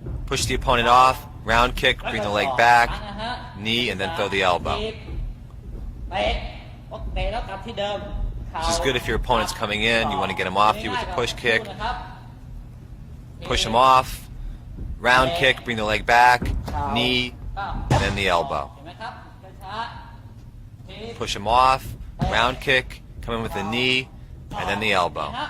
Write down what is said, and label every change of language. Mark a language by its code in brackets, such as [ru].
[en] Push the opponent off, round kick, bring the leg back, knee, and then throw the elbow. [th] ทีบเตะพอเตะแล้วกลับที่เดิม [en] This is good if your opponent's coming in, you want to get him off you with a push kick. [th] นะครับ [en] Push him off, round kick, bring the leg back, knee, [th] ก้าว [en] and then the elbow. [th] เห็นไหมครับช้าๆทีบ [en] Push him off, round kick, come in with the knee, and then the elbow.